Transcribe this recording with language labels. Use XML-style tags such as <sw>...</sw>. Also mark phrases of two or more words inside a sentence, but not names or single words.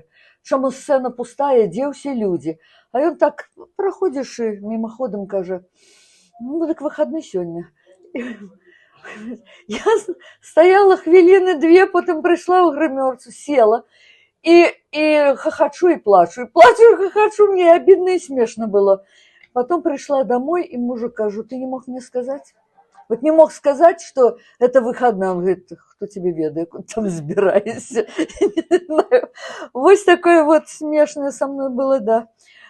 <be>Чаму сцэна пустая, дзе ўсе людзі? А ён так праходзіш мімаходам кажа: ну, дык выхадны сёння. Я стаяла хвіліны 2, потым прыйшла ў грымёрцу, села і хахачу і плачу. Плачу і хахачу, мне обидно і смешна было.</be> <ru>Потом пришла домой, и мужу кажу: ты не мог мне сказать? Вот не мог сказать, что это выходной. Он говорит: кто тебе ведает, куда там збираешься? Вот такое вот смешное со мной было, да.</ru>